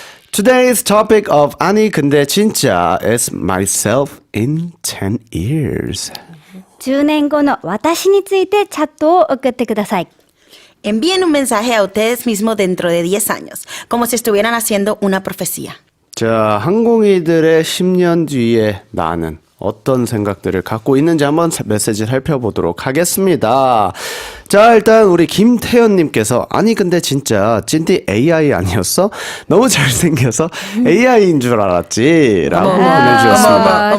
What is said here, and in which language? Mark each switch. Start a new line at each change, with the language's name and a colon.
English: Today's topic of
Korean: 아니 근데 진짜
English: is myself in 10 years.
Japanese: 10年後の私についてチャットを送ってください。
Spanish: Envíen un mensaje a ustedes mismos dentro de 10 años, como si estuvieran haciendo una profecía.
Korean: 자, 항공이들의 10년 뒤에 나는 어떤 생각들을 갖고 있는지 한번 메시지 살펴보도록 하겠습니다. 자, 일단 우리 김태현님께서 아니 근데 진짜 찐띠 AI 아니었어? 너무 잘생겨서 AI인 줄 알았지 라고 보내주셨습니다.